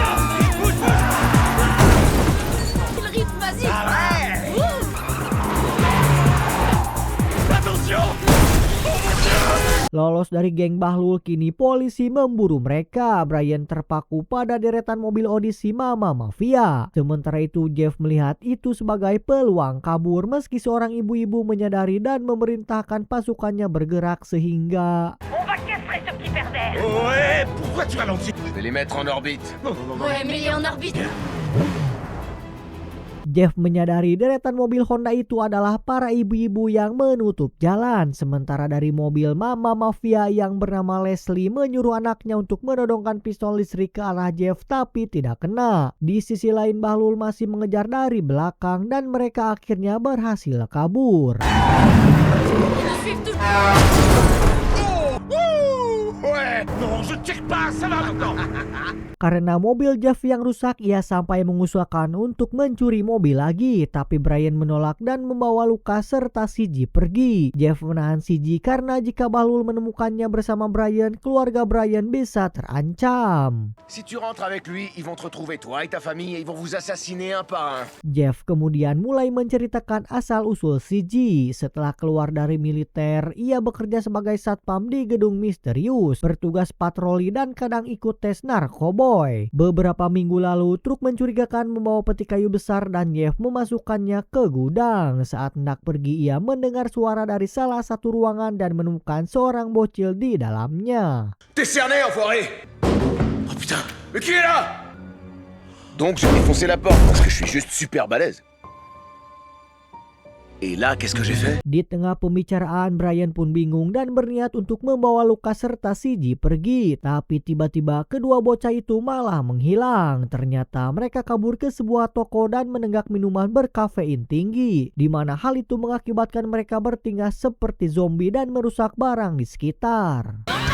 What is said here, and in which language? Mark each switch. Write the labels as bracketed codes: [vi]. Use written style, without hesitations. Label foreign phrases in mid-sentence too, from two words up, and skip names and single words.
[id] Lolos dari geng Bahlul, kini polisi memburu mereka. Brian terpaku pada deretan mobil Odyssey Mama Mafia. Sementara itu, Jeff melihat itu sebagai peluang kabur meski seorang ibu-ibu menyadari dan memerintahkan pasukannya bergerak sehingga... [fr] Ouais, pourquoi tu ralentis? Je vais les mettre en orbite. Ouais, mais en orbite. [id] Jeff menyadari deretan mobil Honda itu adalah para ibu-ibu yang menutup jalan. Sementara dari mobil Mama Mafia yang bernama Leslie menyuruh anaknya untuk menodongkan pistol listrik ke arah Jeff tapi tidak kena. Di sisi lain Bahlul masih mengejar dari belakang dan mereka akhirnya berhasil kabur. [fr] Ouais, non, je tire pas, ça va maintenant. [id] Karena mobil Jeff yang rusak, ia sampai mengusahakan untuk mencuri mobil lagi, tapi Brian menolak dan membawa Lucas serta CG pergi. Jeff menahan CG karena jika Bahlul menemukannya bersama Brian, keluarga Brian bisa terancam. Si tu rentres avec lui, ils vont te retrouver toi et ta famille et ils vont vous assassiner un par un. Jeff kemudian mulai menceritakan asal-usul CG. Setelah keluar dari militer, ia bekerja sebagai satpam di gedung misterius, bertugas patroli dan kadang ikut tes narkoboy. Beberapa minggu lalu, truk mencurigakan membawa peti kayu besar dan Jeff memasukkannya ke gudang. Saat hendak pergi, ia mendengar suara dari salah satu ruangan dan menemukan seorang bocil di dalamnya. [fr] T'es cerné, enfoiré! Oh putain, mais qui est là? Donc j'ai défoncé la porte parce que je suis juste super balèze. Et là, qu'est-ce que j'ai fait? [id] Di tengah pembicaraan, Brian pun bingung dan berniat untuk membawa Lucas serta CG pergi. Tapi tiba-tiba kedua bocah itu malah menghilang. Ternyata mereka kabur ke sebuah toko dan menenggak minuman berkafein tinggi, di mana hal itu mengakibatkan mereka bertingkah seperti zombie dan merusak barang di sekitar.